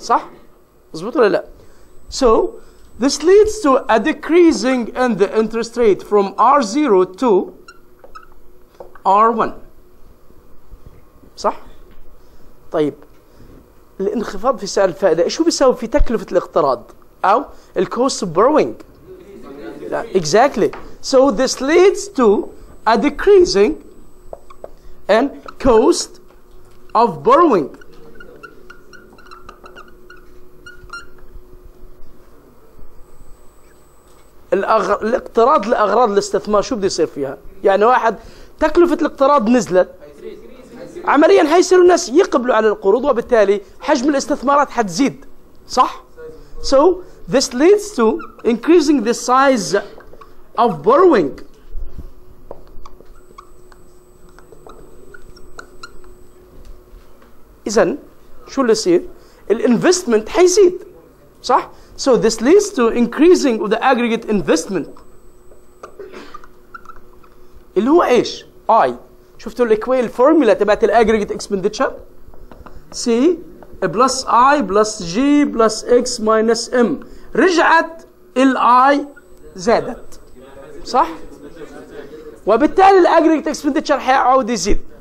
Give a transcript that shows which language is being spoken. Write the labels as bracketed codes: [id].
[ar] صح؟ مظبوط ولا لا؟ [en] So this leads to a decreasing in the interest rate from R0 to R1. [ar] صح؟ طيب الانخفاض في سعر الفائدة شو بيساوي في تكلفة الاقتراض أو ال [en] cost of borrowing؟ [ar] exactly. [en] So this leads to a decreasing in cost of borrowing. [ar] الاقتراض لأغراض الاستثمار شو بده يصير فيها؟ يعني واحد تكلفة الاقتراض نزلت، عمليا حيصيروا الناس يقبلوا على القروض وبالتالي حجم الاستثمارات حتزيد. صح؟ [en] So this leads to increasing the size of borrowing. [ar] إذن شو اللي يصير؟ الانفستمنت حيزيد. صح؟ [en] So this leads to increasing of the aggregate investment. [ar] اللي هو ايش؟ I. شفتوا الفورمولا تبعت الاجريجيت اكسبندتشر؟ C بلس I بلس G بلس X ماينس M. رجعت I زادت. صح؟ وبالتالي الاجريجيت اكسبندتشر حيعود يزيد.